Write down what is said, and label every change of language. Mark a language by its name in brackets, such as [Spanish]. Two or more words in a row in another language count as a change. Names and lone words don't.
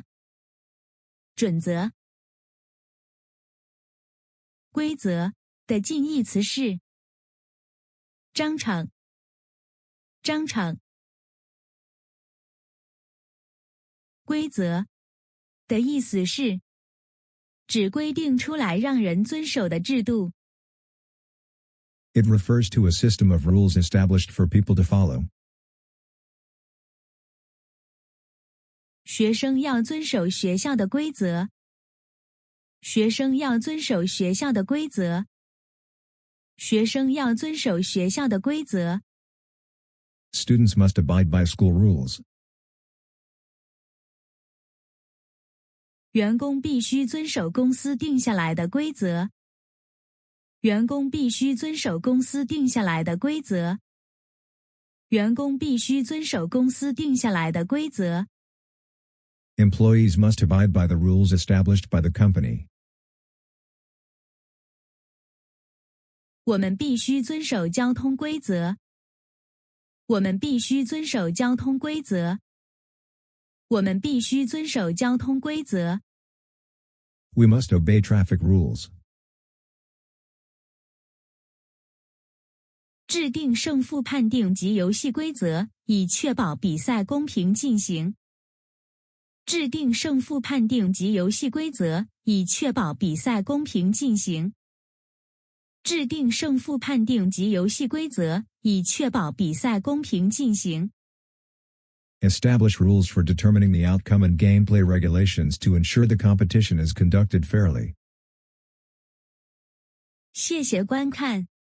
[Chinese] 準則。規則的近義詞是章程。章程。規則的意思是指規定出來讓人遵守的制度。 [English] It refers to a system of rules established for people to follow. [Chinese] 學生要遵守學校的規則。學生要遵守學校的規則。學生要遵守學校的規則。 [English] Students must abide by school rules. [Chinese] 員工必須遵守公司定下來的規則。員工必須遵守公司定下來的規則。員工必須遵守公司定下來的規則。 [English] Employees must abide by the rules established by the company. [Chinese] 我們必須遵守交通規則。我們必須遵守交通規則。我們必須遵守交通規則。 [English] We must obey traffic rules. [Chinese] 制定勝負判定及遊戲規則，以確保比賽公平進行。制定勝負判定及遊戲規則，以確保比賽公平進行。制定勝負判定及遊戲規則，以確保比賽公平進行。 [English] Establish rules for determining the outcome and gameplay regulations to ensure the competition is conducted fairly. [Chinese] 謝謝觀看。